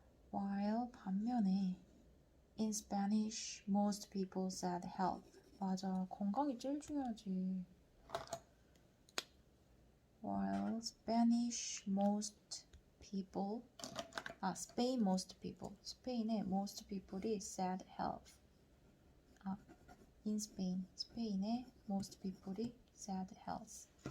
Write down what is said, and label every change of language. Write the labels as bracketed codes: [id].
[en] While 반면에 in Spanish most people said health. [ko] 맞아, 건강이 제일 중요하지. [en] While Spanish most people 스페인 most people 스페인의 most people이 said health. In Spain 스페인의 most people이 said health.